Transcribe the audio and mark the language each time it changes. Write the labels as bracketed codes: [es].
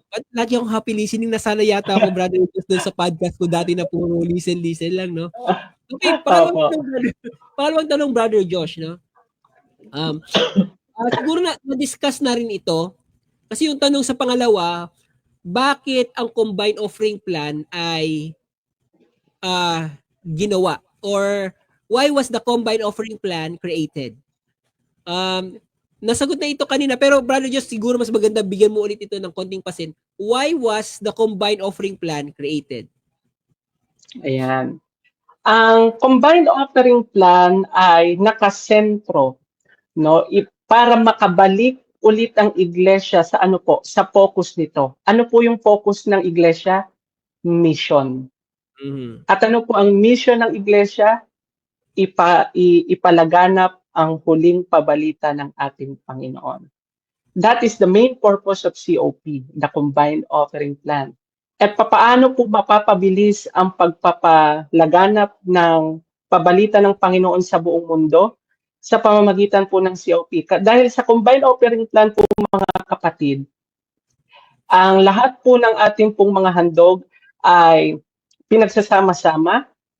[tl] At lagi akong [en] happy listening. [tl] Nasana yata ako, brother, doon sa podcast ko dati na puro listen lang, no? Okay, Opo. pangalawang tanong, brother Josh, no? Siguro na-discuss na rin ito. Kasi yung tanong sa pangalawa, bakit ang combined offering plan ay ginawa? [en] Or why was the combined offering plan created? [tl] Nasagot na ito kanina, pero brother Josh, siguro mas maganda bigyan mo ulit ito ng konting pasin. [en] Why was the combined offering plan created? [tl] Ayan. Ang combined offering plan ay nakasentro, no, para makabalik ulit ang iglesia sa sa focus nito. Ano po yung focus ng iglesia? Mission. Mm-hmm. At ano po ang mission ng iglesia? Ipalaganap ang huling pabalita ng ating Panginoon. [en] That is the main purpose of COP, the Combined Offering Plan. [tl] At papaano po mapapabilis ang pagpapalaganap ng pabalita ng Panginoon sa buong mundo? Sa pamamagitan po ng COP. Dahil sa Combined Offering Plan po, mga kapatid, ang lahat po ng ating pong mga handog ay pinagsasama-sama,